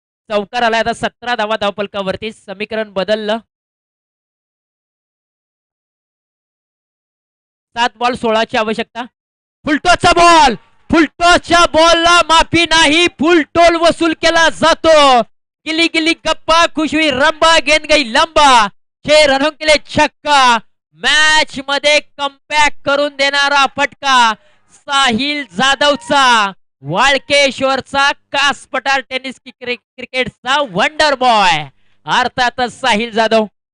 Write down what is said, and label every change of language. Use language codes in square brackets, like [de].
[mr] चौकार आलाय. आता 17 धावा धावफलकावरती. समीकरण बदललं. 7 बॉल 16ची आवश्यकता. फुलटॉसचा बॉल. फुलटॉसच्या बॉलला माफी नाही. फुलटोल वसूल केला जातो. [hi] गिली गिली गप्पा, खुश हुई रंबा, गेंद गई लंबा. 6 रनों के लिए छक्का. [mr] मॅच मध्ये कमबॅक करून देणारा फटका साहिल जाधवचा. वाळकेश्वरचा कासपठार टेनिस क्रिकेटचा वंडर बॉय अर्थातच साहिल जाधव.